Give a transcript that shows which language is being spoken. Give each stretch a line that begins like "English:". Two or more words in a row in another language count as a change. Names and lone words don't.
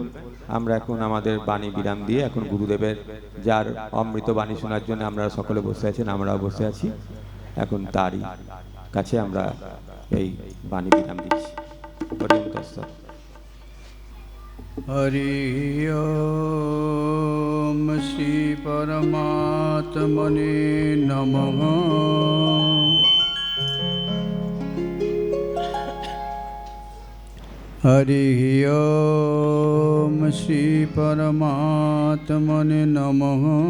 Bangla: আমরা এখন আমাদের বাণী বিরাম দিয়ে এখন গুরুদেবের যার অমৃত বাণী শোনার জন্য আমরা সকলে বসে আছেন, আমরাও বসে আছি, এখন তারই কাছে আমরা এই বাণী বিরাম দিচ্ছি। হরিয়াম কাস্তার।
Sanskrit: हरि ओम श्री परमात्मने नमः। हरि ओम श्री परमात्मने नमः।